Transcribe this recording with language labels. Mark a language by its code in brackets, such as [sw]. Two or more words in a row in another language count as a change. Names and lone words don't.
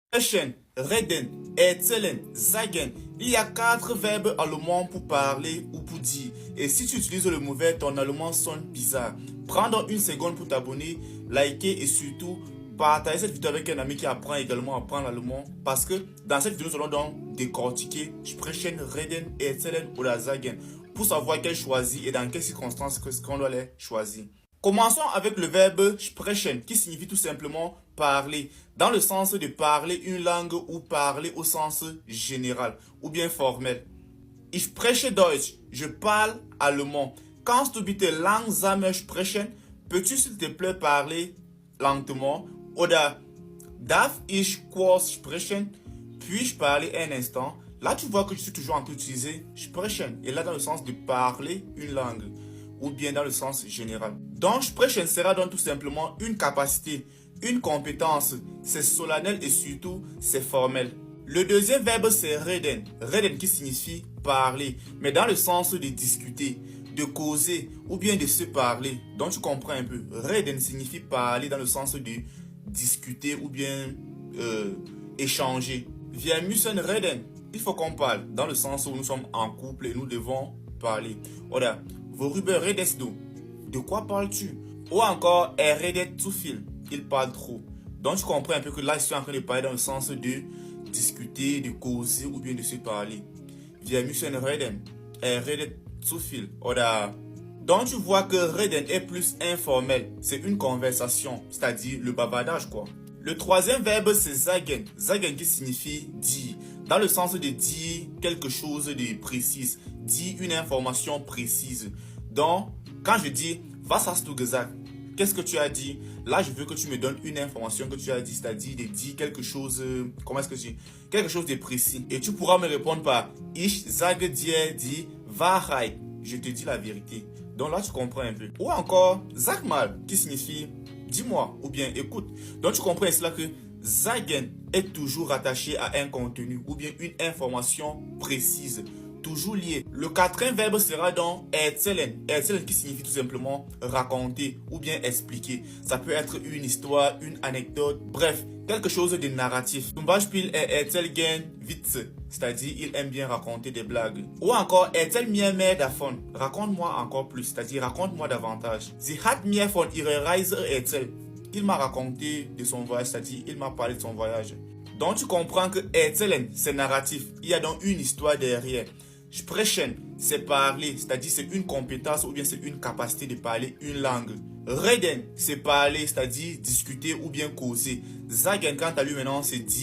[de] Sprechen, reden, erzählen, sagen. [fr] Il y a 4 verbes allemands pour parler ou pour dire. Et si tu utilises le mauvais, ton allemand sonne bizarre. Prends donc une seconde pour t'abonner, liker et surtout partager cette vidéo avec un ami qui apprend également à apprendre l'allemand. Parce que dans cette vidéo, nous allons donc décortiquer [de] Sprechen, reden, erzählen oder sagen [fr] pour savoir quel choisir et dans quelles circonstances qu'on doit les choisir. Commençons avec le verbe sprechen qui signifie tout simplement parler, dans le sens de parler une langue ou parler au sens général ou bien formel. [de] Ich spreche Deutsch, [fr] je parle allemand. [de] Kannst du bitte langsamer sprechen? [fr] Peux-tu s'il te plaît parler lentement? [de] Oder darf ich kurz sprechen? [fr] Puis-je parler un instant? Là, tu vois que je suis toujours en train d'utiliser sprechen. Et là, dans le sens de parler une langue ou bien dans le sens général. Donc, sprechen sera donc tout simplement une capacité, une compétence. C'est solennel et surtout, c'est formel. Le deuxième verbe, c'est reden. Reden qui signifie parler, mais dans le sens de discuter, de causer ou bien de se parler. Donc, tu comprends un peu. Reden signifie parler dans le sens de discuter ou bien échanger. [de] Wir müssen reden. [fr] Il faut qu'on parle dans le sens où nous sommes en couple et nous devons parler. [de] Oder, worüber redest du? [fr] De quoi parles-tu? Ou encore, [de] redet zu viel. [fr] Il parle trop. Donc, tu comprends un peu que là, je suis en train de parler dans le sens de discuter, de causer ou bien de se parler. [de] Wir müssen reden. Redet zu viel. Oder, [fr] donc, tu vois que reden est plus informel. C'est une conversation, c'est-à-dire le bavardage, quoi. Le troisième verbe, c'est sagen. Sagen qui signifie dire. Dans le sens de dire quelque chose de précis. Dire une information précise. Donc, quand je dis « [de] Was hast du gesagt ?» [fr] Qu'est-ce que tu as dit? Là, je veux que tu me donnes une information que tu as dit, c'est-à-dire de dire quelque chose, comment est-ce que je dis? Quelque chose de précis. Et tu pourras me répondre par « [de] Ich sage dir die Wahrheit ». [fr] Je te dis la vérité. Donc là, tu comprends un peu. Ou encore « [de] Sag mal [fr] » qui signifie « dis-moi » ou bien « écoute ». Donc, tu comprends cela que sagen est toujours rattaché à un contenu ou bien une information précise, toujours lié. Le quatrième verbe sera donc erzählen. Erzählen qui signifie tout simplement raconter ou bien expliquer. Ça peut être une histoire, une anecdote, bref, quelque chose de narratif. [de] Zum Beispiel erzählt gern Witze, [fr] c'est-à-dire il aime bien raconter des blagues. Ou encore [de] erzähl mir mehr davon. [fr] Raconte-moi encore plus, c'est-à-dire raconte-moi davantage. [de] Sie hat mir von ihrer Reise erzählt. [fr] Il m'a raconté de son voyage, c'est-à-dire il m'a parlé de son voyage. Donc tu comprends que erzählen, c'est narratif. Il y a donc une histoire derrière. Sprechen, c'est parler, c'est-à-dire c'est une compétence ou bien c'est une capacité de parler une langue. Reden, c'est parler, c'est-à-dire discuter ou bien causer. Sagen, quant à lui maintenant, c'est dire.